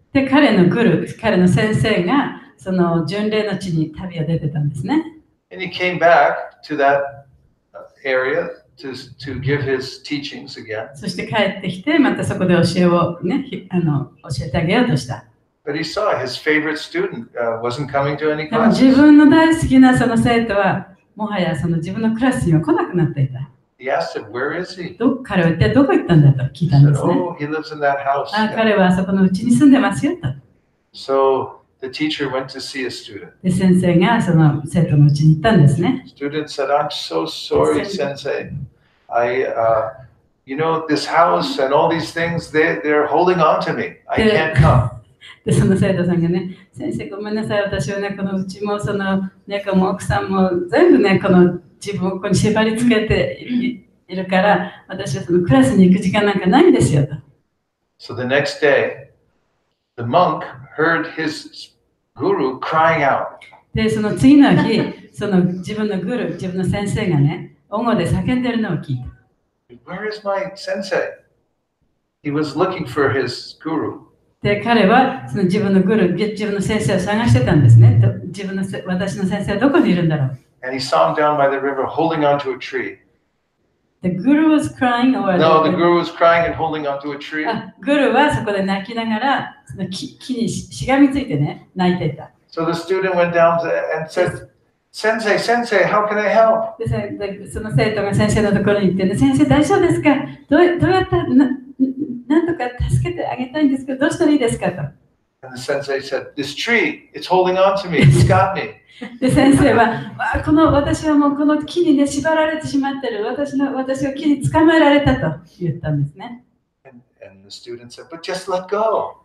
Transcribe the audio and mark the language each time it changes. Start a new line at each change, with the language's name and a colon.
Japanese: で、彼の先生がその巡礼の地に旅を出てたんですね。
English: And he came back to that area to give his teachings again.
Japanese: そして帰ってきて、またそこで教えをね、教えてあげようとした。
English: But he saw his favorite student wasn't coming to any
Japanese: でも自
English: classes.
Japanese: 分の大好きなその生徒は、もはやその自分のクラスには来なくなっていた。
English: He asked him, where is he?
Japanese: 彼は一体どこ行ったんだと聞い
English: He
Japanese: たん
English: said,
Japanese: ですね。
English: oh, he lives in that house.
Japanese: 彼はそこのうちに住んでますよと。
English: So the teacher went to see a student.
Japanese: で、先生がその生徒のうちに行ったんですね。
English: Student said, I'm so sorry, sensei. You know, this house and all these things, they're holding on to me. I can't come.
Japanese: で、その生徒さんがね、先生ごめんなさい、私はね、このうちもその猫も奥さんも全部ね、この自分をここに縛り付けているから、私はそのクラスに行く時間なんかないんですよと。
English: So the next day, the monk heard his guru crying out.
Japanese: で、その次の日、その自分の先生がね、音語で叫んでるのを聞いた。
English: Where is my sensei? He was looking for his guru.
Japanese: で、彼はその自分の先生を探してたんですね。私の先生はどこにいるんだろう。
English: And he saw him down by the river holding onto a tree. The guru was crying, or No, the guru was crying and holding onto a tree.
Japanese: グルはそこで泣きながらその木にしがみついてね、泣いていた。
English: So the student went down and said, Sensei, Sensei, how can I help?
Japanese: でその生徒が先生のところに行って、ね、先生大丈夫ですか？どうやったらなんとか助けてあげたいんですけど、どうしたらいいですかと。
English: And the sensei said, This tree, it's holding on to me, it's got me.
Japanese: で先生は、私はもうこの木にね、縛られてしまってる。私は木に捕まえられたと言ったんですね。
English: And the student said, But just let go.